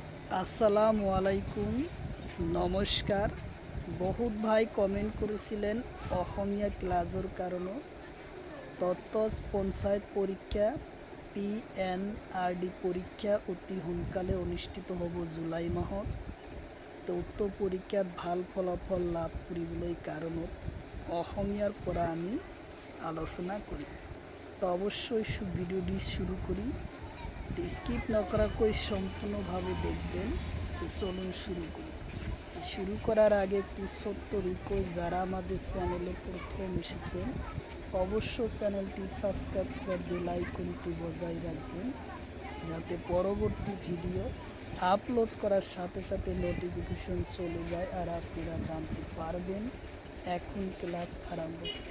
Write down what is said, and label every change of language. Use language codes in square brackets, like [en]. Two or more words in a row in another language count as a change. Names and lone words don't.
[ar] السلام عليكم, [as] নমস্কার। বহুত ভাই কমেন্ট করেছিলেন অসমীয়া ক্লাজৰ কাৰণে। তথ্য পঞ্চায়ত পৰীক্ষা PNRD পৰীক্ষা অতি সোনকালে অনুষ্ঠিত হ'ব জুলাই মাহত। উক্ত পৰীক্ষাত ভাল ফলাফল লাভ কৰিবলৈ কাৰণত অসমীয়াৰ পৰা আমি আলোচনা কৰিম। [bn] তো অবশ্যই ভিডিওটি শুরু করি। স্কিপ নকরাকৈ সম্পূর্ণভাবে দেখবেন। চলুন শুরু করি। শুরু করার আগে একটি ছোট্ট রিকোয়েস্ট, যারা আমাদের চ্যানেলে প্রথম এসেছেন অবশ্য চ্যানেলটি সাবস্ক্রাইব করে [en] bell icon [bn] বজায় রাখবেন, যাতে পরবর্তী ভিডিও আপলোড করার সাথে সাথে নোটিফিকেশন চলে যায় আর আপনারা জানতে পারবেন এখন ক্লাস আরম্ভ হচ্ছে।